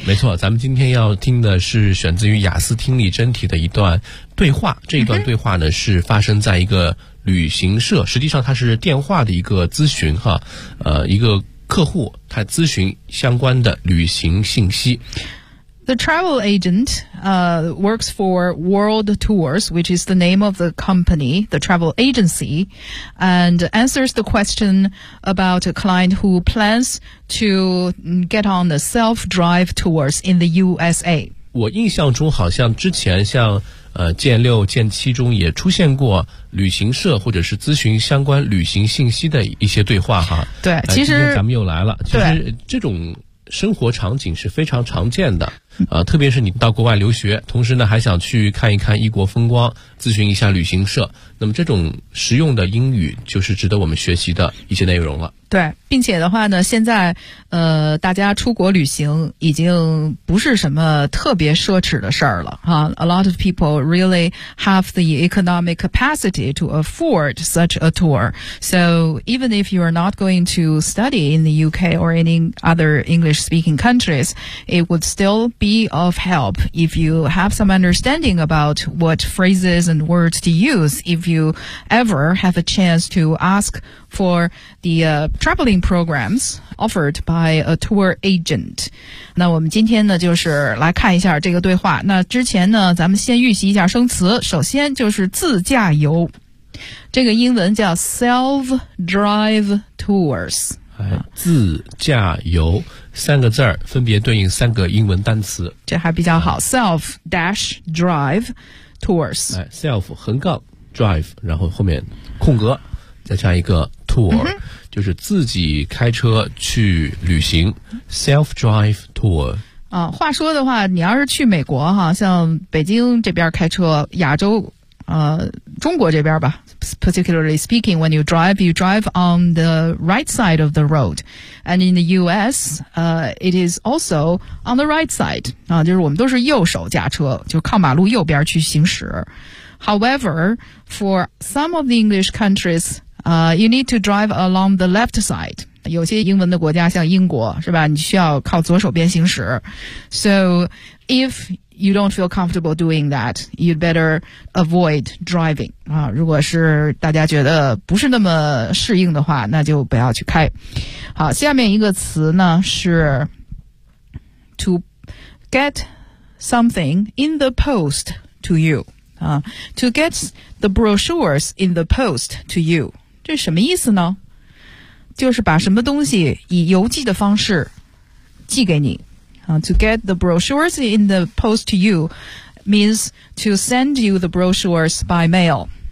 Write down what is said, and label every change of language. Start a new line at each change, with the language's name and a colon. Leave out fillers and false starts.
Chinese: 没错，咱们今天要听的是选自于雅思听力真题的一段对话。这一段对话呢，是发生在一个旅行社，实际上它是电话的一个咨询哈。一个客户他咨询相关的旅行信息。
English: The travel agent, works for World Tours, which is the name of the company, the travel agency, and answers the question about a client who plans to get on the self-drive tours in the USA.
Chinese: 我印象中好像之前像剑六剑七中也出现过旅行社或者是咨询相关旅行信息的一些对话哈。对，其实今天咱们又来了。其实这种生活场景是非常常见的，特别是你到国外留学，同时呢还想去看一看异国风光，咨询一下旅行社，那么这种实用的英语就是值得我们学习的一些内容了。对，并且的话呢，现在大家出国旅行已经不是什么特别奢侈的事儿了哈。
English: A lot of people really have the economic capacity to afford such a tour. So even if you are not going to study in the UK or any other English speaking countries, it would still be of help if you have some understanding about what phrases and words to use if you ever have a chance to ask for the traveling programs offered by a tour agent.
Chinese: 那我们今天呢就是来看一下这个对话。那之前呢咱们先预习一下生词。首先就是自驾游，这个英文叫 self-drive tours。自驾游三个字儿分别对应三个英文单词，这还比较好。self-drive tours， self 横杠 drive， 然后后面空格再加一个 tour，就是自己开车去旅行。
English: self-drive tour
Chinese: 啊，话说的话你要是去美国哈，像北京这边开车，亚洲中国这边吧，
English: particularly speaking, when you drive on the right side of the road. And in the US, it is also on the right side.
Chinese: 就是我们都是右手驾车，就靠马路右边去行驶。
English: However, for some of the English countries, you need to drive along the left side.
Chinese: 有些英文的国家像英国，是吧？你需要靠左手边行驶。
English: So, if you don't feel comfortable doing that, you'd better avoid driving.
Chinese: 如果是大家觉得不是那么适应的话，那就不要去开。好，下面一个词呢是
English: to get something in the post to you. To get the brochures in the post to you.
Chinese: 这什么意思呢？就是把什么东西以邮寄的方式寄给你。
English: To get the brochures in the post to you means to send you the brochures by mail.